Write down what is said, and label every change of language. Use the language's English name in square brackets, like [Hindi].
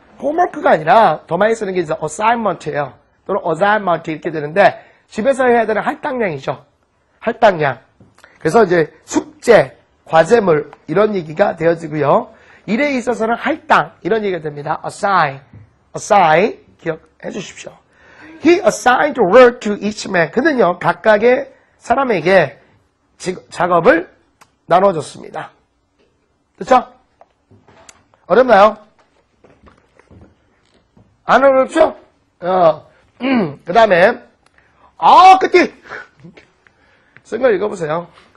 [Korean] homework가 아니라 더 많이 쓰는 게 이제 assignment예요. 또는 assignment 이렇게 되는데 집에서 해야 되는 할당량이죠. 할당량. 그래서 이제 숙제, 과제물 이런 얘기가 되어지고요. 일에 있어서는 할당 이런 얘기가 됩니다. assign 기억해 주십시오. [English] He assigned work to each man. [Korean] 그는요 각각의 사람에게 작업을 나눠줬습니다. 그렇죠? 어렵나요? 안 어렵죠? 그 다음에 끝이 쓴 걸 읽어보세요.